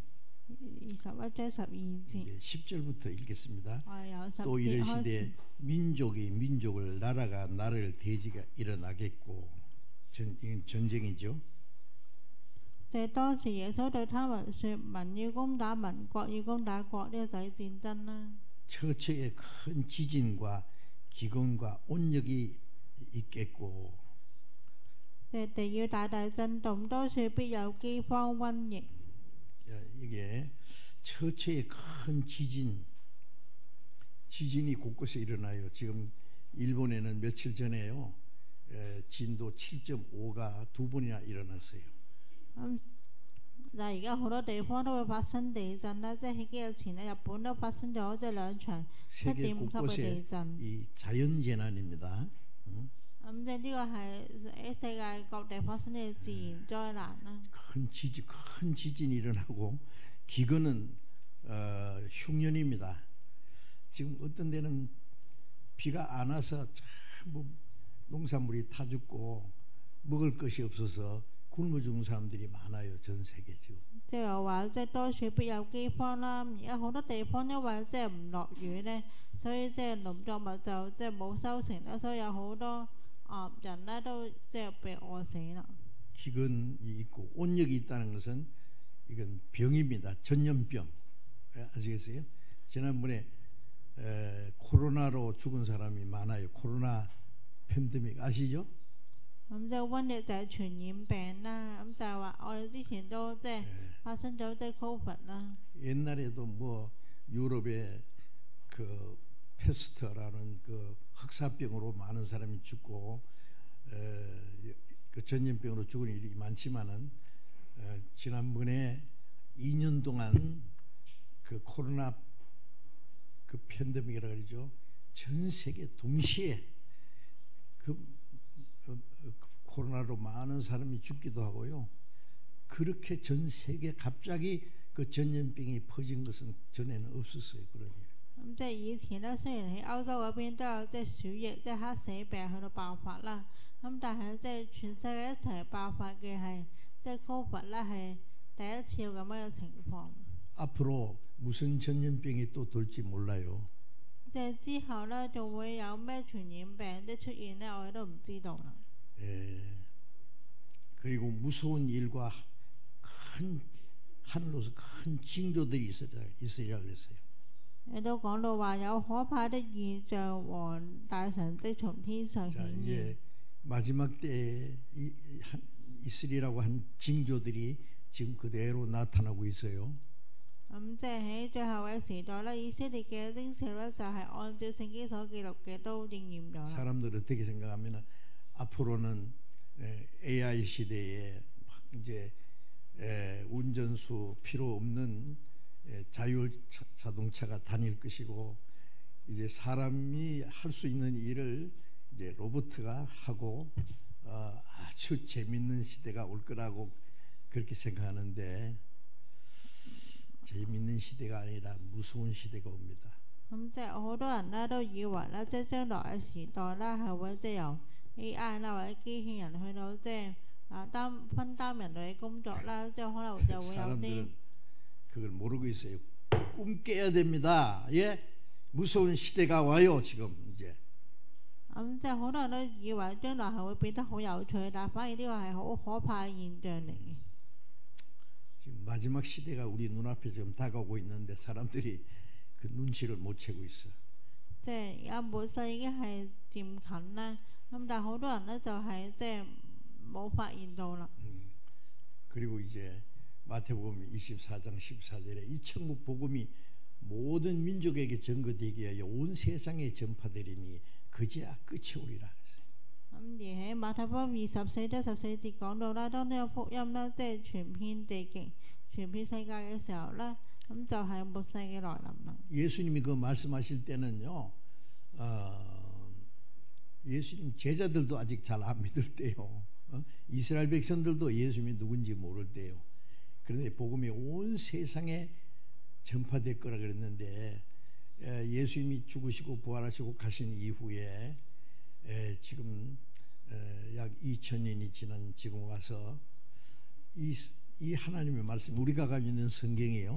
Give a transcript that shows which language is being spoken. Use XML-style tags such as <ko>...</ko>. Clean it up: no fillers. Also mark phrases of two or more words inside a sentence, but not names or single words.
<yue>21 章12節，</yue> <ko>10절부터 읽겠습니다.</ko> <yue>我哋由10</yue> <ko>또</ko> <yue>節開</yue> <ko>이르시되</ko> <yue>始。</yue> <ko>민족이 민족을 나라가 나라를 대지가 일어나겠고 이건 전쟁이죠.</ko> <yue>這當時耶穌對他們說：民要攻打民，國要攻打國，呢個就係戰爭啦。</yue> <ko>처처에 큰 지진과 기근과 온역이 있겠고</ko> <yue>地要大大震動，多處必有饑荒瘟疫。</yue> <ko>이게 처처에 큰 지진이 곳곳에 일어나요. 지금 일본에는 며칠 전에요. 진도 7.5가 2번이나 일어났어요.</ko> <yue>但係而家好多地方都會發生地震啦，即係喺幾日前咧，日本都發生咗即係2場 7.5 級嘅地震。</yue> <ko>이 자연재난입니다.</ko> <yue>咁即係呢個係喺世界各地發生嘅自然災難啦。</yue> <ko>큰 지진이 일어나고 기근은 흉년입니다. 지금 어떤 데는 비가 안 와서 전부 농산물이 타 죽고 먹을 것이 없어서 굶어 죽는 사람들이 많아요. 전 세계 지금.</ko> <yue>即係話即係多處必有饑荒啦。而家好多地方因為即係唔落雨咧，所以即係農作物就即係冇收成啦，所以有好多人咧都即係被餓死啦。</yue> <ko>기근이 있고 온역이 있다는 것은 이건 병입니다. 전염병. 아시겠어요? 지난번에 코로나로 죽은 사람이 많아요. 코로나 팬데믹 아시죠?</ko> <yue>咁即係瘟疫就係傳染病啦。咁就係話我哋之前都即係發生咗即係 Covid 啦。</yue> <ko>옛날에도 뭐 유럽에 그 페스트라는 그 흑사병으로 많은 사람이 죽고 그 전염병으로 죽은 일이 많지만은 지난번에 2년 동안 그 코로나 그 팬데믹이라 그러죠. 전 세계 동시에 코로나로 많은 사람이 죽기도 하고요. 그렇게 전 세계 갑자기 그 전염병이 퍼진 것은 전에는 없었어요. 그런 일.</ko> <yue>咁即係以前咧，雖然喺歐洲嗰邊都有即係鼠疫、即係黑死病去到爆發啦，咁但係即係全世界一齊爆發嘅係即係 Covid 咧，係第一次有咁樣嘅情況。</yue> <ko>앞으로 무슨 전염병이 또 돌지 몰라요.</ko> <yue>即係之後咧，仲會有咩傳染病即係出現咧，我哋都唔知道啦。</yue> <ko>그리고 무서운 일과 큰 하늘로서 큰 징조들이 있으리라 그랬어요.</ko> <yue>亦都講到話有可怕的異象和大神蹟從天上</yue> <ko>자,</ko> <yue>顯現。</yue> <ko>이제 마지막 때에 있으리라고 한 징조들이 지금 그대로 나타나고 있어요.</ko> <yue>咁即係喺最後嘅時代咧，以色列嘅徵兆咧就係按照聖經所記錄嘅都應驗咗啦。</yue> <ko>사람들 어떻게 생각하면 앞으로는 AI 시대에 이제 운전수 필요 없는 자율 자동차가 다닐 것이고 이제 사람이 할 수 있는 일을 이제 로봇가 하고 아주 재밌는 시대가 올 거라고 그렇게 생각하는데 재밌는 시대가 아니라 무서운 시대가 옵니다.</ko> <yue>咁即係好多人咧都以為咧，即係將來嘅時代咧係會即係由 AI 啦或者機器人去到即係分擔人類嘅工作啦，即係可能就會有啲。</yue> <ko>사람들은 그걸 모르고 있어요. 꿈 깨야 됩니다. 예, 무서운 시대가 와요 지금 이제.</ko> <yue>咁即係好多人都以為將來係會變得好有趣，但係反而呢個係好可怕嘅現象嚟嘅。</yue> <ko>지금 마지막 시대가 우리 눈앞에 지금 다가오고 있는데 사람들이 그 눈치를 못 채고 있어.</ko> <yue>即係而家末世已經係漸近啦，咁但係好多人咧就係即係冇發現到啦。</yue> <ko>그리고 이제 마태복음 24장 14절에 이 천국 복음이 모든 민족에게 전거되기 위하여 온 세상에 전파되리니 그제야 끝이 오리라.</ko> <yue>咁而喺馬太福音24章14節講到啦，當呢個福音咧即係傳遍地極、傳遍世界嘅時候咧，咁就係末世嘅來臨啦。</yue> <ko>예수님이 그 말씀하실 때는요, 예수님 제자들도 아직 잘 안 믿을 때요. 이스라엘 백성들도 예수님이 누군지 모를 때요. 그런데 복음이 온 세상에 전파될 거라 그랬는데 예수님이 죽으시고 부활하시고 가신 이후에 지금 약 2000년이 지난 지금 와서 이 하나님의 말씀 우리가 가지고 있는 성경이에요.</ko>